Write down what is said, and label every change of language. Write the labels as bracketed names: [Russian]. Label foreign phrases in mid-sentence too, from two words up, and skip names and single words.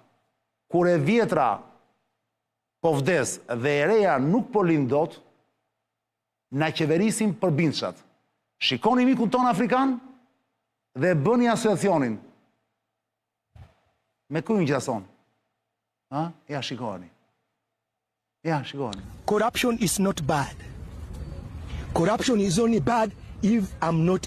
[Albanian] Kur e vjetra po vdes dhe e reja nuk po lind dot, na qeverisim përbindshat. Shikoni mikun ton afrikan dhe bëni asociacionin. Me ku ju ngjason? Ja, shikoni. Ja, shikoni. [English] Corruption is not bad. Corruption is only bad if I'm not